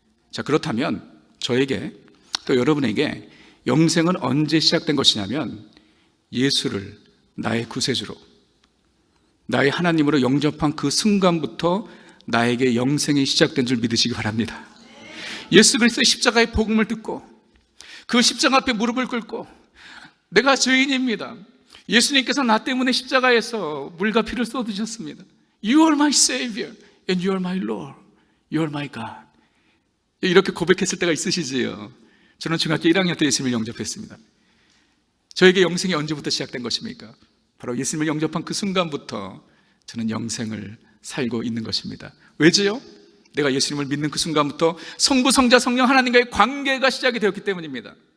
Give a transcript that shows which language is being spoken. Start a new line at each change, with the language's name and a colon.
Korean: 자, 그렇다면 저에게 또 여러분에게 영생은 언제 시작된 것이냐면 예수를 나의 구세주로, 나의 하나님으로 영접한 그 순간부터 나에게 영생이 시작된 줄 믿으시기 바랍니다. 예수 그리스도의 십자가의 복음을 듣고 그 십자가 앞에 무릎을 꿇고 내가 죄인입니다. 예수님께서 나 때문에 십자가에서 물과 피를 쏟으셨습니다.
English: You are my Savior and you are my Lord. You are my God.
Korean: 이렇게 고백했을 때가 있으시지요. 저는 중학교 1학년 때 예수님을 영접했습니다. 저에게 영생이 언제부터 시작된 것입니까? 바로 예수님을 영접한 그 순간부터 저는 영생을 살고 있는 것입니다. 왜지요? 내가 예수님을 믿는 그 순간부터 성부, 성자, 성령 하나님과의 관계가 시작이 되었기 때문입니다.